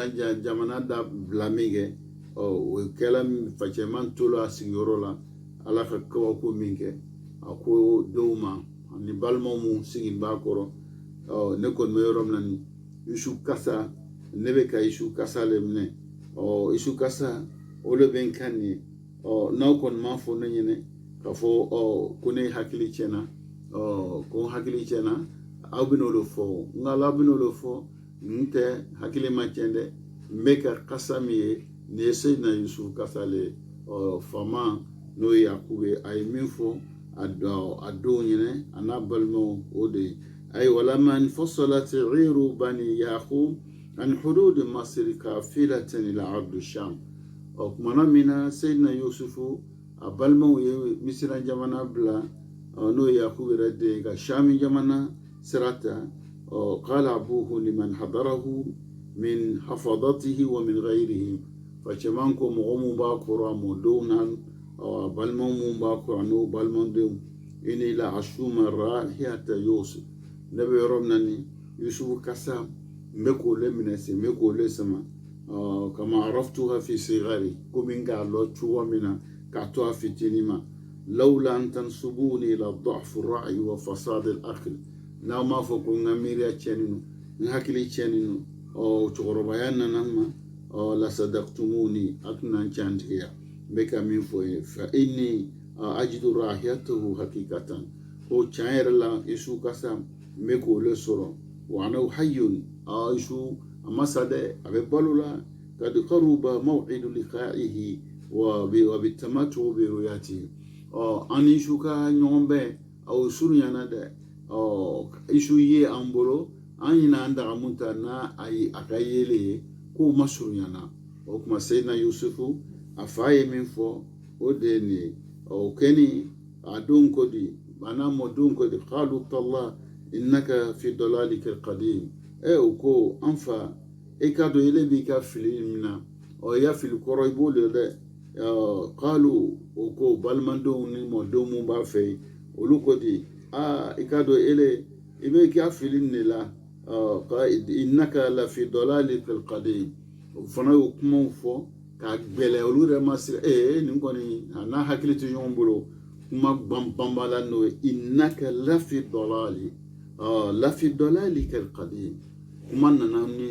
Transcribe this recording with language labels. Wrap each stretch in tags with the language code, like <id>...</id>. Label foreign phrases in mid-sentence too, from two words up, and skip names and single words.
<bm>jamana da bila min kɛ o kɛla facɛman tola a sigiyɔrɔ la ala ka kabako min kɛ a ko dɔw ma ani balimaw mun sigi b'a kɔrɔ ne kɔni bɛ yɔrɔ min na ni Yusu kasa ne bɛ ka Yusu kasa le minɛ Yusu kasa o le bɛ n kan nin ye n'aw kɔni m'a fɔ ne ɲɛna k'a fɔ ko ne hakili tiɲɛna ko n hakili tiɲɛna aw bɛ n'o de fɔ nka aw bɛ n'o de fɔ n tɛ hakili ma tiɲɛ dɛ n bɛ ka kasa min ye nin ye Seydina Yusufu kasa le fama n'o ye Yakubu ye a ye min fɔ a don ɲinɛ a n'a balimaw o de ye ayiwa</bm> <ar>لما انفصلت عير بني يعقوب عن حدود مصر قافلة إلى أرض الشام</ar> <bm>kumana min na Seydina Yusufu a balimaw ye misira jamana bila n'o ye Yakubu yɛrɛ den ka Shami jamana sira ta</bm> <ar>قال أبوه لمن حضره من حفدته ومن غيره</ar> <bm>facɛman ko mɔgɔ mun b'a kɔrɔ a mɔdenw na balimaw mun b'a kɔrɔ a n'o balimadenw</bm> <ar>إني لأشم رائحة يوسف</ar> <bm>ne bɛ yɔrɔ min na ni Yusufu kasa n bɛ k'o le minɛ sen n bɛ k'o le sama</bm> <ar>كما عرفتها في صغري</ar> <bm>komi n k'a lɔ cogo min na k'a to a fitinin ma</bm> <ar>لولا أن تنسبوني إلى ضعف الرأي وفساد العقل</ar> <bm>n'aw m'a fɔ ko n ka miiriya tiɲɛnen don n hakili tiɲɛnen don cɛkɔrɔbaya nana n ma</bm> <ar>لصدقتموني</ar> <bm>a tɛna n can tigiya n bɛ ka min fɔ ye</bm> <ar>فإني أجد رائحته حقيقة</ar> <bm>ko tiɲɛ yɛrɛ la Yusu kasa n bɛ k'o le sɔrɔ</bm> <ar>وأنا حي</ar> <bm>Yusu a ma sa dɛ a bɛ balo la</bm> <ar>قد قرب موعد لقائه وبتمة برؤيته</ar> <bm>an ni Yusu ka ɲɔgɔn bɛn a o surunyana dɛ Yusu ye an bolo an ɲina an daga mun ta n'a a ka yele ye k'o ma surunyana o kuma Seydina Yusufu a fa ye min fɔ o de ye nin ye o kɛni a don ko di a n'a mɔdenw ko di</bm> <ar>قالوا تالله إنك في ضلالك القديم</ar> <bm>o ko an fa e ka dɔn ele b'i ka fili min na i ya fili kɔrɔ i b'o le dɛ qalu o ko balimadenw ni mɔdenw mun b'a fɛ yen olu ko di i ka dɔn ele i bɛ ka fili nin de la</bm> <ar>إنك لفي ضلالك القديم</ar> <bm>o fana y'o kumaw fɔ ka gbɛlɛ olu yɛrɛ ma sira nin kɔni a n'a hakili tɛ ɲɔgɔn bolo kuma banbala n'o ye</bm> <ar>إنك لفي ضلالك القديم</ar> <bm>kuma nana ni</bm>